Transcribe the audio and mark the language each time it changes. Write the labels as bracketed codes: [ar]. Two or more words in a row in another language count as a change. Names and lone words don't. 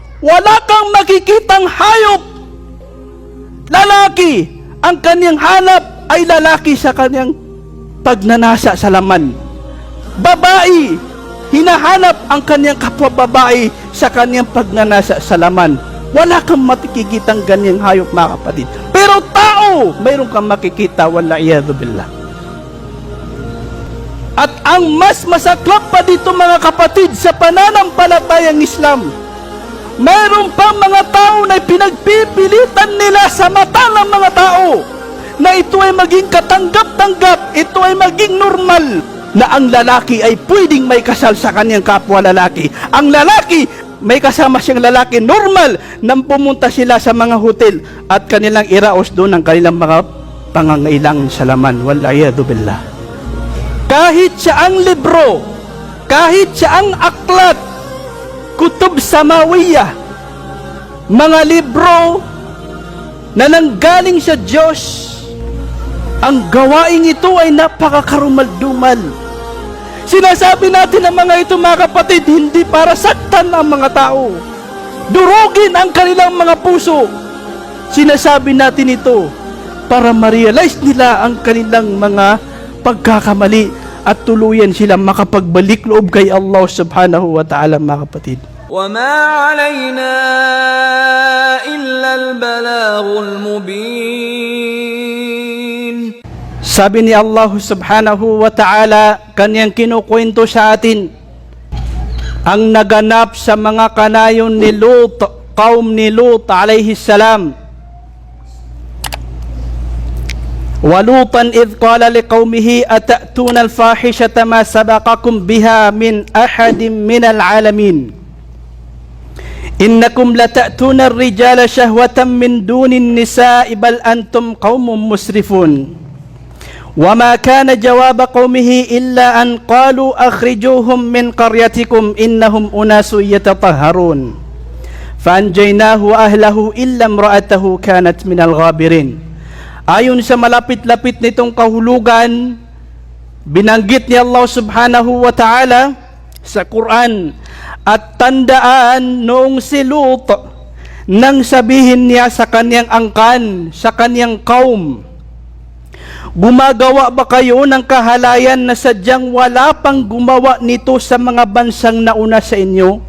[tl] wala kang makikitang hayop lalaki, ang kanyang hanap ay lalaki sa kanyang pagnanasa sa laman. Babae, hinahanap ang kanyang kapwa babae sa kanyang pagnanasa sa laman. Wala kang makikitang ganyang hayop, mga kapatid. Pero tao, mayroon kang makikita, [ar] والعياذ بالله. [tl] At ang mas masaklap pa dito, mga kapatid, sa pananampalatayang Islam, mayroon pa mga tao na pinagpipilitan nila sa mata ng mga tao na ito ay maging katanggap-tanggap, ito ay maging normal, na ang lalaki ay pwedeng may kasal sa kanyang kapwa lalaki. Ang lalaki, may kasama siyang lalaki, normal nang pumunta sila sa mga hotel at kanilang iraos doon ang kanilang mga pangangailangan sa laman. [ar] والعياذ بالله. [tl] Kahit sa ang libro, kahit sa ang aklat, [ar] كتب سماوية, [tl] mga libro na nanggaling sa Diyos, ang gawaing ito ay napakakarumal-dumal. Sinasabi natin ang mga ito, mga kapatid, hindi para saktan ang mga tao, durugin ang kanilang mga puso. Sinasabi natin ito para ma-realize nila ang kanilang mga pagkakamali at tuluyan silang makapagbalik loob kay [ar] الله سبحانه وتعالى, [tl] mga kapatid. [ar] وَمَا عَلَيْنَا إِلَّا الْبَلَاغُ الْمُبِينُ. [tl] Sabi ni [ar] الله سبحانه وتعالى, [tl] kanyang kinukwento sa atin ang naganap sa mga kanayon ni Lut, kaum ni Lut [ar] عليه السلام. وَلُوطًا إِذْ قَالَ لِقَوْمِهِ أَتَأْتُونَ الْفَاحِشَةَ مَا سَبَقَكُمْ بِهَا مِنْ أَحَدٍ مِنَ الْعَالَمِينَ إِنَّكُمْ لَتَأْتُونَ الرِّجَالَ شَهْوَةً مِنْ دُونِ النِّسَاءِ بَلْ أَنْتُمْ قَوْمٌ مُسْرِفُونَ وَمَا كَانَ جَوَابَ قَوْمِهِ إِلَّا أَنْ قَالُوا أَخْرِجُوهُمْ مِنْ قَرْيَتِكُمْ إِنَّهُمْ أُنَاسٌ يَتَطَهَّرُونَ فَأَنْجَيْنَاهُ وَأَهْلَهُ إِلَّا امْرَأَتَهُ كَانَتْ مِنَ الْغَابِرِينَ. [tl] Ayon sa malapit-lapit nitong kahulugan, binanggit ni [ar] الله سبحانه وتعالى [tl] sa Quran, at tandaan noong si Lut, nang sabihin niya sa kanyang angkan, sa kanyang kaum, gumagawa ba kayo ng kahalayan na sadyang wala pang gumawa nito sa mga bansang nauna sa inyo?